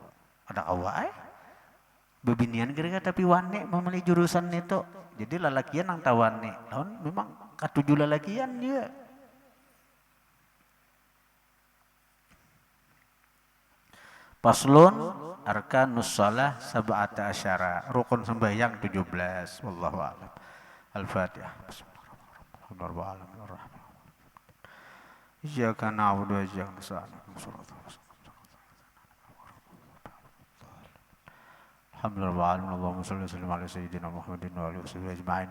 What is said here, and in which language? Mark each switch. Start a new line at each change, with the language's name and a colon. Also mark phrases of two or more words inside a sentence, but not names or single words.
Banjar: Ada awal bebinian kira-kira tapi wane memilih jurusan itu. Jadi lalakian nang tawane. Tahun memang katujuh lalakian dia.
Arabic: فصل أركان الصلاة سبعة عشر.
Indonesian: Rukun sembahyang 17.
Arabic: والله أعلم. الفاتحة. بسم الله الرحمن الرحيم. إياك نعبد وإياك نستعين. الحمد لله، اللهم صل وسلم على سيدنا محمد وآله وصحبه أجمعين.